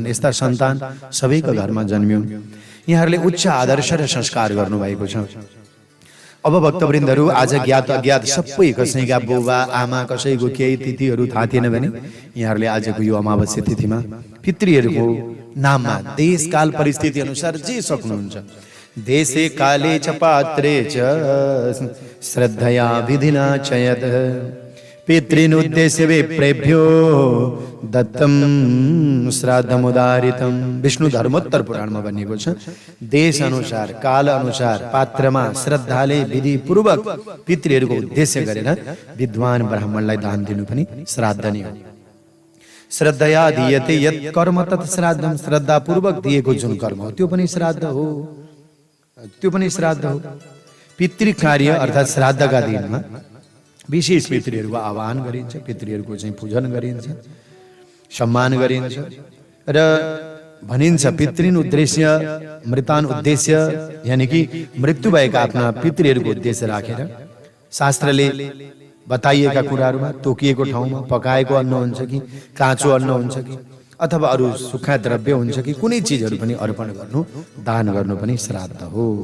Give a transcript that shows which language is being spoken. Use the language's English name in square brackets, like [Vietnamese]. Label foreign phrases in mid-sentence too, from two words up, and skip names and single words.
[Nepali] यस्ता सन्तान सबैको घरमा जन्मिउन्। यहाँहरूले उच्च आदर्श र संस्कार गर्नुभएको छ। अब भक्तवृन्दहरु, आज ज्ञात अज्ञात सबै कसैका बुबा आमा कसैको केही तिथिहरू थाहा थिएन भने यहाँहरूले आजको यो अमावस्या तिथिमा पितृहरूको नाममा देश काल परिस्थिति अनुसार जे सक्नुहुन्छ, [Sanskrit] देशे काले च पात्रे च श्रद्धया विधिना च यत् पितॄन् उद्देश्य विप्रेभ्यो दत्तम श्राद्धमुदारितम। [Nepali] विष्णु धर्मोत्तर पुराणमा भनिएको छ, देश अनुसार काल अनुसार पात्रमा श्रद्धाले विधि पूर्वक पितृहरूको उद्देश्य गरेर विद्वान ब्राह्मणलाई दान दिनु पनि श्राद्ध नै हो। [Sanskrit] श्रद्धया दीयते यत् कर्म तत् श्राद्धम। [Nepali] श्रद्धा पूर्वक दिएको जुन कर्म हो त्यो पनि श्राद्ध हो, त्यो पनि श्राद्ध हो। पितृ कार्य अर्थात श्राद्धका दिनमा विशेष पितृहरूको आह्वान गरिन्छ, पितृहरूको चाहिँ पूजन गरिन्छ, सम्मान गरिन्छ र भनिन्छ [Sanskrit] पितृन् उद्देश्य मृतान उद्देश्य, [Nepali] यानी कि मृत्यु भएका आफ्ना पितृहरूको उद्देश्य राखेर शास्त्रले बताइएका कुराहरूमा तोकिएको ठाउँमा पकाएको अन्न हुन्छ कि काँचो अन्न हुन्छ कि अथवा अरू सुक्खा द्रव्य हुन्छ कि कुनै चिजहरू पनि अर्पण गर्नु, दान गर्नु पनि श्राद्ध हो।